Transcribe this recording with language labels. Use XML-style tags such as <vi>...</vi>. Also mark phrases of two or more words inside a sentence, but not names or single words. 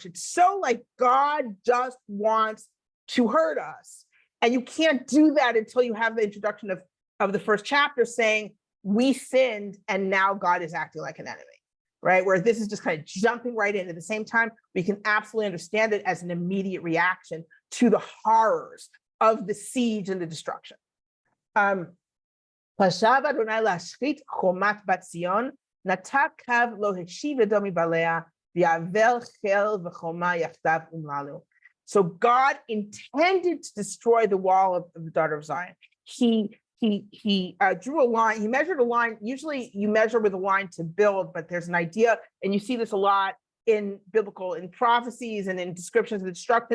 <en>It's so like God just wants to hurt us, and you can't do that until you have the introduction of the first chapter saying we sinned and now God is acting like an enemy, right? Where this is just kind of jumping right in. At the same time, we can absolutely understand it as an immediate reaction to the horrors of the siege and the destruction.</en> <he>חשב אדוני להשחית חומת בת ציון נטה קו לא השיב ידו מבלע ויאבל חל וחומה יחדו אמללו.</he> <en>So God intended to destroy the wall of the daughter of Zion. He drew a line. He measured a line. Usually you measure with a line to build, but there's an idea, and you see this a lot in prophecies and in descriptions of destruction.</en>